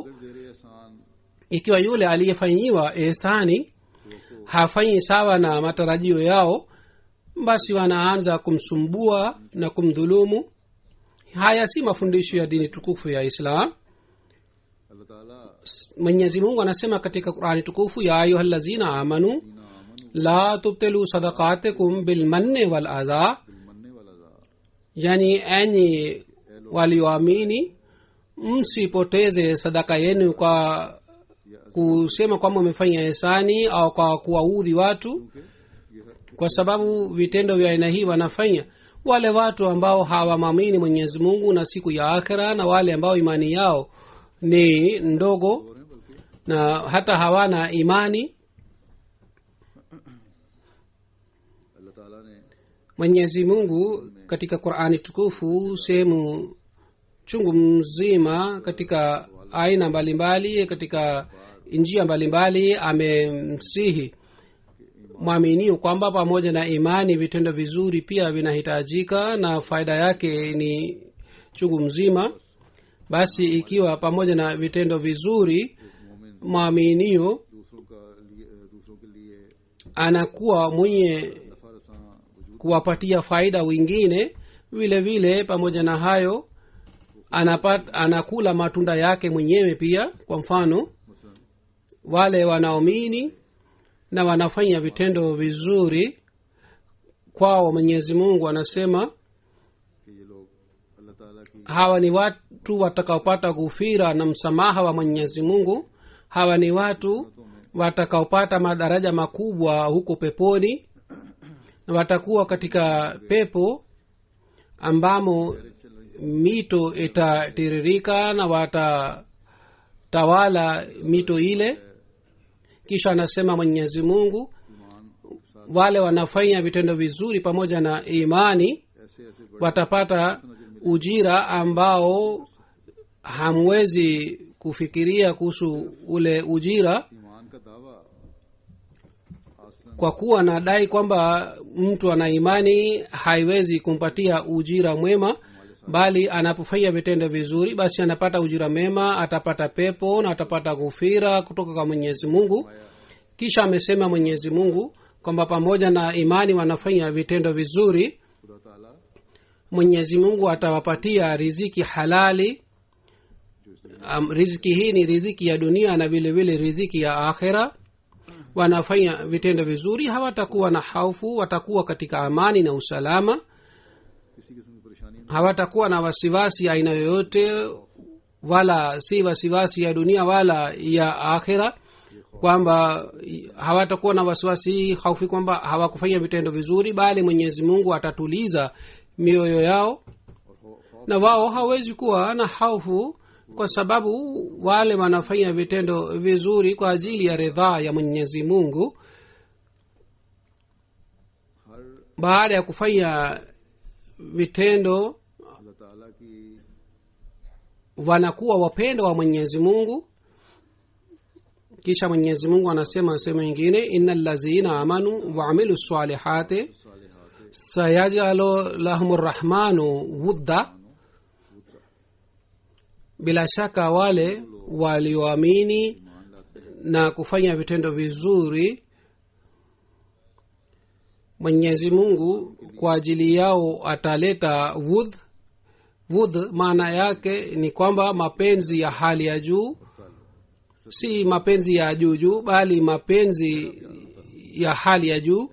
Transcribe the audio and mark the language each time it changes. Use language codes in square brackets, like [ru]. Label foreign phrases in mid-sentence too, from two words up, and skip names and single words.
[ur] زیر احسان [sw] Ikiwa yule aliyefanyiwa ihsani hafanyi sawa na matarajio yao, basi wanaanza kumsumbua na kumdhulumu. Haya si mafundisho ya dini tukufu ya Islam. [ur] اللہ تعالیٰ [sw] Mwenyezi Mungu anasema katika Qur'ani tukufu, [ar] يا أيها الذين آمنوا ना अमन لا تبطلوا صدقاتكم بالمن والأذى, मनने वाला ज़ा [sw] yani enyi walioamini msipoteze sadaka yenu kwa kusema kwamba umefanya ihsani au kwa kuwaudhi watu, kwa sababu vitendo vya aina hii wanafanya wale watu ambao hawamwamini Mwenyezi Mungu na siku ya akhera, na wale ambao imani yao ni ndogo na hata hawana imani. [ur] اللہ تعالیٰ نے [sw] mwenyezi mungu katika qurani tukufu sehemu chungu mzima katika aina mbalimbali katika njia mbalimbali amemsihi mwaminio kwamba pamoja na imani vitendo vizuri pia vinahitajika na faida yake ni chungu mzima. Basi ikiwa pamoja na vitendo vizuri mwaminio [ur] دوسروں کے لیے [sw] anakuwa mwenye [ur] نفع رساں وجود [sw] kuwapatia faida wengine, vile vile pamoja na hayo anakula matunda yake mwenyewe pia. Kwa mfano [ur] मसलन [sw] wale wanaomini na wanafanya vitendo vizuri kwao mwenyezi mungu anasema [ur] کہ یہ لوگ اللہ تعالیٰ کی [sw] hawa ni watu watakaopata ghufira na msamaha wa mwenyezi mungu. Hawa ni watu watakaopata madaraja makubwa huko peponi na watakuwa katika pepo ambamo mito itatiririka na watatawala mito ile. Kisha anasema mwenyezi mungu [ur] ایمان کے ساتھ [sw] wale wanafanya vitendo vizuri pamoja na imani [ur] ایسے ایسے بڑے [sw] watapata ujira ambao hamwezi kufikiria kuhusu ule ujira, [ur] ایمان کا دعویٰ آسان [sw] kwa kuwa nadai kwamba mtu ana imani haiwezi kumpatia ujira mwema, bali anapofanya vitendo vizuri basi anapata ujira mema, atapata pepo na atapata ghufira kutoka kwa mwenyezi mungu. Kisha amesema mwenyezi mungu kwamba pamoja na imani wanafanya vitendo vizuri, [ur] خدا تعالیٰ [sw] mwenyezi mungu atawapatia riziki halali. Riziki hii ni riziki ya dunia na vile vile riziki ya akhera. Wanafanya vitendo vizuri hawatakuwa na haufu, watakuwa katika amani na usalama, [ur] کسی قسم کی پریشانی [sw] hawatakuwa na wasiwasi aina yoyote, wala si wasiwasi ya dunia wala ya akhera, kwamba hawatakuwa na wasiwasi haufi kwamba hawakufanya vitendo vizuri, bali mwenyezi mungu atatuliza mioyo yao na wao hawezi kuwa na haufu, kwa sababu wale wanafanya vitendo vizuri kwa ajili ya ridhaa ya mwenyezi mungu. [ur] हर [sw] Baada ya kufanya vitendo [ur] اللہ تعالیٰ کی [sw] wanakuwa wapendo wa mwenyezi mungu. Kisha mwenyezi mungu anasema sehemu nyingine, [ar] إن الذين آمنوا وعملوا الصالحات सालिहात سيجعل لهم الرحمن ودا, [sw] bila shaka wale walioamini [ur] ایمان لاتے ہیں [sw] na kufanya vitendo vizuri mwenyezi mungu kwa ajili yao ataleta wudh maana yake ni kwamba mapenzi ya hali ya juu, si mapenzi ya juu juu, bali mapenzi ya hali ya juu,